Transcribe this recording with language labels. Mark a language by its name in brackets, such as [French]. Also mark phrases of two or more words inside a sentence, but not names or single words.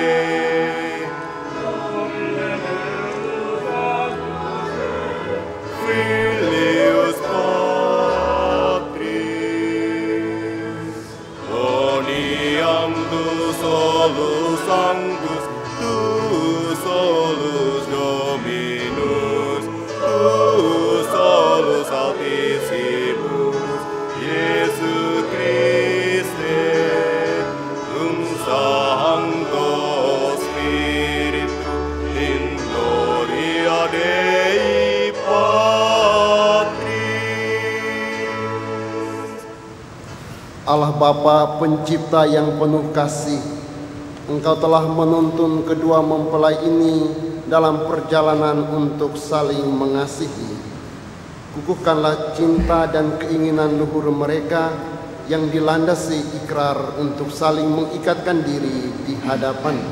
[Latin] Filius Patris, Boniam Tu solus Sanctus, Tu solus Dominus, Tu solus Altissimus, Iesu Christe, Sancto Spiritu, in gloria Dei Patris. [Indonesian] Allah Bapa Pencipta yang penuh kasih, Engkau telah menuntun kedua mempelai ini dalam perjalanan untuk saling mengasihi. Kukuhkanlah cinta dan keinginan luhur mereka yang dilandasi ikrar untuk saling mengikatkan diri di hadapan-Mu.